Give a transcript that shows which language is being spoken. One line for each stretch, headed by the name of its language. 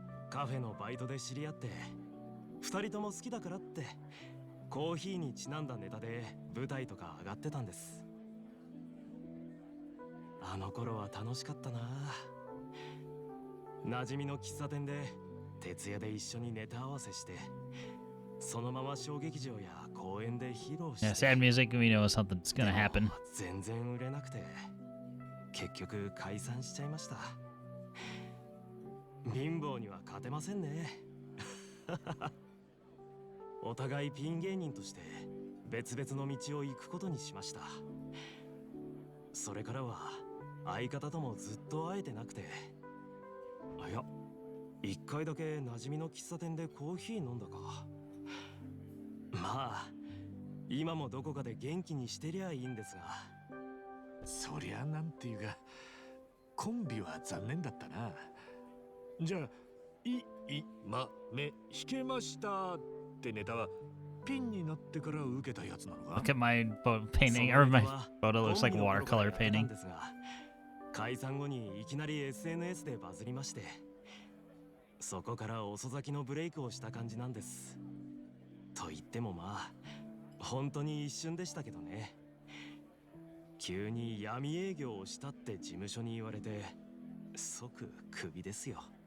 Japanese: カフェのバイトで知り合って二人とも好きだからってコーヒーにちなんだネタで舞台とか上がってたんです。あの頃は楽しかったな。馴染みの喫茶店で徹夜で一緒にネタ合わせして、そのまま小劇場や公園で披露して。
English: Yeah, sad music, we know something's gonna happen.
Japanese: 全然売れなくて結局解散しちゃいました。貧乏には勝てませんね。お互いピン芸人として別々の道を行くことにしました。それからは相方ともずっと会えてなくて、いや、一回だけ馴染みの喫茶店でコーヒー飲んだか。まあ今もどこかで元気にしてりゃいいんですが。そりゃなんていうか、コンビは残念だったな。じゃあ、まめ弾けましたってネタはピンになってから受けたやつなのか？
English: Look at my painting, or my photo looks like watercolor painting.
Japanese: 解散後にいきなり SNS でバズりまして、そこから遅咲きのブレイクをした感じなんです。と言ってもまあ本当に一瞬でしたけどね。急に闇営業をしたって事務所に言われて即クビですよ。